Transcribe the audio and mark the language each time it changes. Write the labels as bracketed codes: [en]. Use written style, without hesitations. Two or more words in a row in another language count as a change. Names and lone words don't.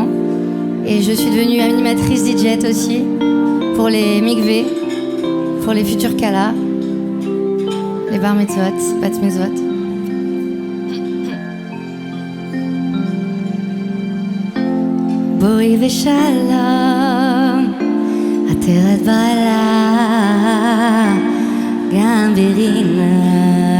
[fr] Et je suis devenue animatrice DJ aussi, pour les mikveh, pour les futurs kalas, les [he] בר מצוות, בת מצוות. בואי בשלום, עטרת בעלה, גם ברינה.